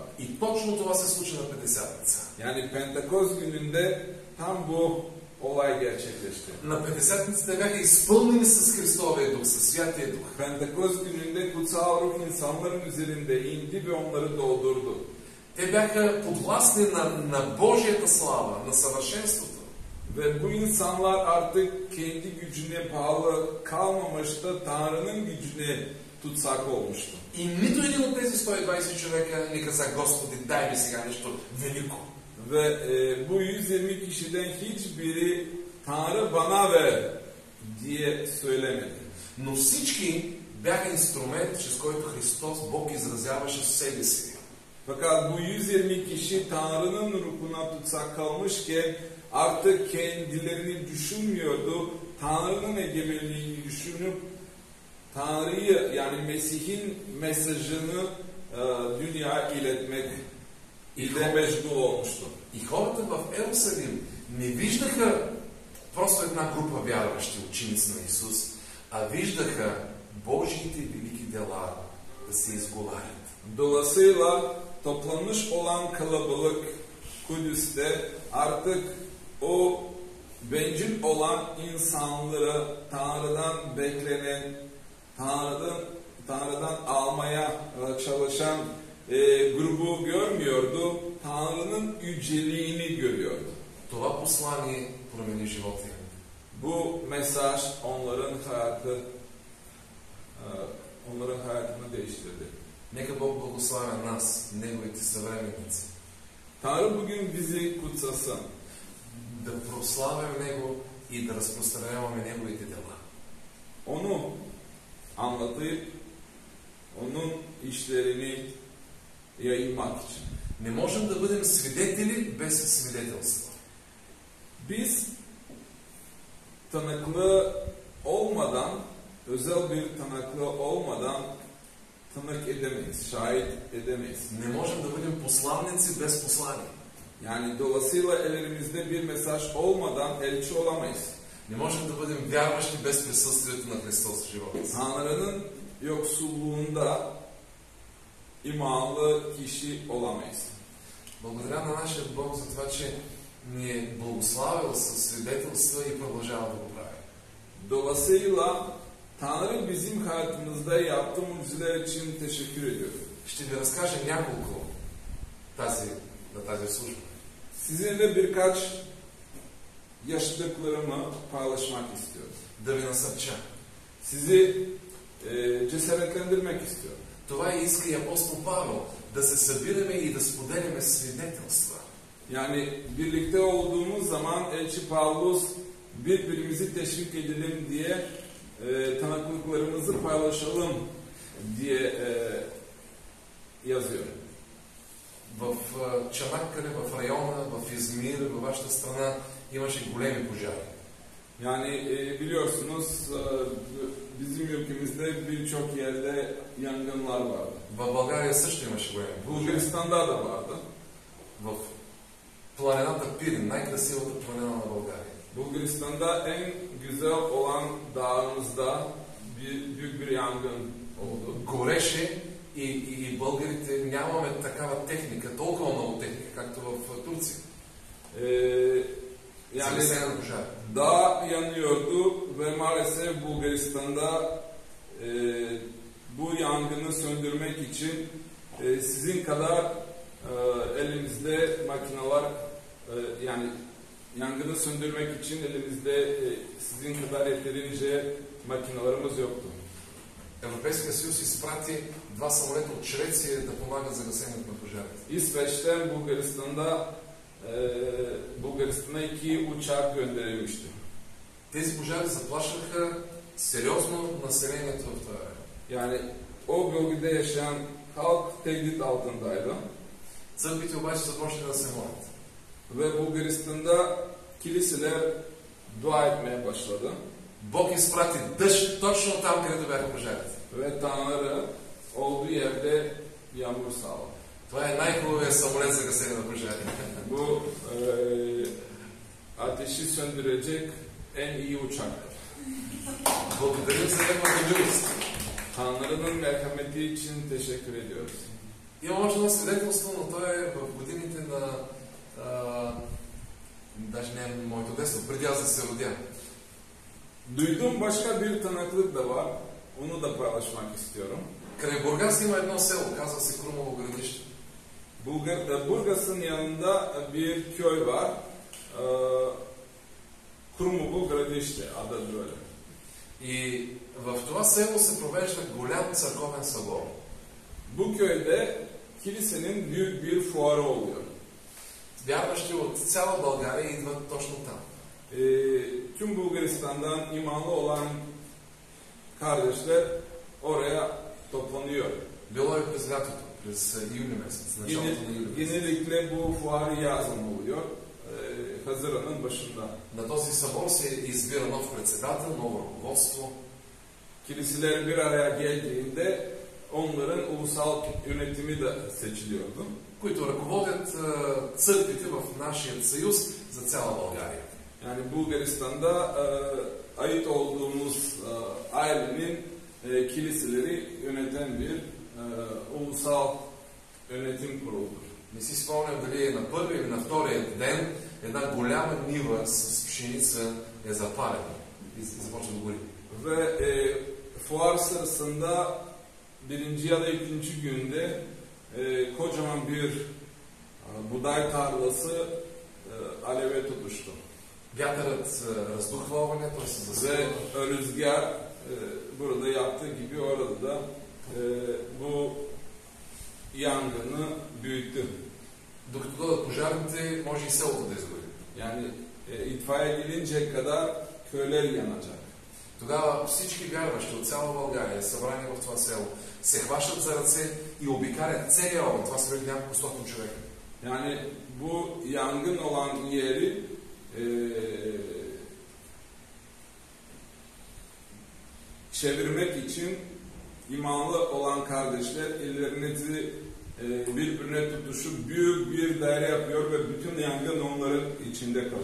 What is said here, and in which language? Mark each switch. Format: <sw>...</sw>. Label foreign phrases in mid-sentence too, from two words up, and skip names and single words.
<bg>И точно това се случи на Петдесятница.</bg> <tr>Yani Pentekost gününde tam bu olay gerçekleşti.</tr> <bg>На Петдесятницата бяха изпълнени с Христовия дух, със Святия дух.</bg> <tr>Pentekost gününde kutsal ruh insanların üzerinde indi ve onları doldurdu.</tr> <bg>Те бяха подвластни на Божията слава, на съвършенството.</bg> <tr>Ve bu insanlar artık kendi gücüne bağlı kalmamış da Tanrı'nın gücüne tutsak olmuştu.</tr> <bg>И нито един от тези 120 човека не каза: Господи, дай ми сега нещо велико.</bg> <tr>Ve bu 120 kişiden hiçbiri Tanrı bana ver diye söylemedi.</tr> <bg>Но всички бяха инструмент, чрез който Христос, Бог, изразяваше себе си.</bg> <tr>Fakat bu 120 kişi Tanrı'nın ruhuna tutsak kalmışken artık kendilerini düşünmüyordu. Tanrı'nın egemenliğini düşünüp Tanrı'yı yani Mesih'in mesajını dünyaya iletmek ile meşgul olmuştu.</tr> <bg>И хората в Ерусалим не виждаха просто една група вярващи ученици на Исус, а виждаха Божиите велики дела да се изговарят.</bg> <tr>Dolayısıyla toplanmış olan kalabalık Kudüs'te artık o bencil olan insanları Tanrı'dan beklenen, Tanrı'dan almaya çalışan grubu görmüyordu. Tanrı'nın yüceliğini görüyordu.</tr> <bg>Това послание промени живота им.</bg> <tr>Bu mesaj onların hayatını değiştirdi.</tr> <bg>Нека Бог благославя нас, Неговите съвременници,</bg> <tr>Tanrı bugün bizi kutsasın.</tr> <bg>да прославяме Него и да разпространяваме Неговите дела.</bg> <tr>Onu anlatıp onun işlerini yayınmak için.</tr> <bg>Не можем да бъдем свидетели без свидетелство.</bg> <tr>Biz tanıklığı olmadan, özel bir tanıklığı olmadan tanık edemeyiz, şahit edemeyiz.</tr> <bg>Не можем да бъдем посланници без послание.</bg> <tr>Yani dolayısıyla ellerimizde bir mesaj olmadan elçi olamayız.</tr> <bg>Не можем да бъдем вярващи без присъствието на Христос в живота си.</bg> <tr>Tanrı'nın yoksulluğunda imanlı kişi olamayız.</tr> <bg>Благодаря на нашия Бог за това, че ни е благославил със свидетелства и продължава да го прави.</bg> <tr>Dolayısıyla Tanrı bizim hayatımızda yaptığı mucizeler için teşekkür ediyor.</tr> <bg>ще ви разкажа няколко на тази служба.</bg> <tr>Sizinle birkaç yaşadıklarımı paylaşmak istiyorum.</tr> <bg>Да ви насърча.</bg> <tr>Sizi cesaretlendirmek istiyorum.</tr> <bg>Това иска и апостол Павел, да се събираме и да споделяме свидетелства.</bg> <tr>Yani birlikte olduğumuz zaman Elçi Pavlus birbirimizi teşvik edelim diye tanıklıklarımızı paylaşalım diye yazıyor.</tr> <bg>В Чанаккале, в района, в Измир, във вашата страна имаше големи пожари.</bg> <tr>Yani biliyorsunuz bizim ülkemizde birçok yerde yangınlar vardı.</tr> <bg>В България също имаше големи пожари.</bg> <tr>Bulgaristan'da da vardı.</tr> <bg>В планината Пирин, най-красивата планина на България.</bg> <tr>Bulgaristan'da en güzel olan dağımızda büyük bir yangın oldu.</tr> <bg>Гореше и българите нямаме такава техника, толкова много техника, както в Турция.</bg> <tr>Yani</tr> <bg>Залесена пожар.</bg> <tr>dağ yanıyordu ve maalesef Bulgaristan'da bu yangını söndürmek için sizin kadar elimizde makineler yani yangını söndürmek için elimizde sizin kadar yeterince makinelerimiz yoktu.</tr> <bg>Европейския съюз изпрати 2 самолета от Швеция да помагат за гасенето на пожарите.</bg> <tr>İsveç'ten Bulgaristan'a 2 uçak gönderilmişti.</tr> <bg>Тези пожари заплашваха сериозно населението в това време.</bg> <tr>Yani o bölgede yaşayan halk tehdit altındaydı.</tr> <bg>Църквите обаче започнаха да се молят.</bg> <tr>Ve Bulgaristan'da kiliseler dua etmeye başladı.</tr> <bg>Бог изпрати дъжд точно там, където бяха пожарите.</bg> <tr>Ve Tanrı olduğu yerde yağmur sağladı.</tr> <bg>Това е най-хубавият самолет за гасене на пожари.</bg> <tr>Bu ateşi söndürecek en iyi uçak.</tr> <bg>Благодарим за неговата милост.</bg> <tr>Tanrı'nın merhameti için teşekkür ediyoruz.</tr> <bg>Имам още едно свидетелство, но то е в годините на... даже не е моето детство, преди аз да се родя.</bg> <tr>Duyduğum başka bir tanıklık da var. Onu da paylaşmak istiyorum.</tr> <bg>Край Бургас има едно село, казва се Крумово градище.</bg> <tr>Burgas'ın yanında bir köy var. Krumovo Gradище, adı böyle.</tr> <bg>И в това село се провежда голям църковен събор.</bg> <tr>Bu köyde kilisenin büyük bir fuarı oluyor.</tr> <bg>Вярващи от цяла България идват точно там.</bg> <tr>Tüm Bulgaristan'dan imanlı olan kardeşler oraya toplanıyor.</tr> <bg>Било е през лятото, през юли месец, началото на юли месец.</bg> <tr>Genellikle bu fuarı yazın oluyor. Haziran'ın başında.</tr> <bg>На този събор се избира нов председател, ново ръководство.</bg> <tr>Kiliseler bir araya geldiğinde onların ulusal yönetimi de seçiliyordu.</tr> <bg>Които ръководят църквите в нашия съюз за цяла България.</bg> <tr>Yani Bulgaristan'da ait olduğumuz ailenin kiliseleri yöneten bir ulusal yönetim kuruludur.</tr> <bg>Не си спомням дали е на първия или на втория ден една голяма нива с пшеница е запалена и започва да гори.</bg> <tr>Ve fuar sırasında birinci ya da ikinci günde kocaman bir buğday tarlası aleve tutuştu.</tr> <bg>Вятърът раздухва огъня, той се засилва.</bg> <tr>Ve rüzgar burada yaptığı gibi orada da bu yangını büyüttü.</tr> <bg>Докато дойдат пожарните, може и селото да изгори.</bg> <tr>Yani itfaiye gelinceye kadar köyler yanacak.</tr> <bg>Тогава всички вярващи от цяла България, събрани в това село, се хващат за ръце и обикалят целия огън. Това са били няколко стотин човека.</bg> <tr>Yani bu yangın olan yeri çevirmek için imanlı olan kardeşler ellerinizi birbirine tutuşup büyük bir daire yapıyor ve bütün yangın onların içinde kalıyor.</tr>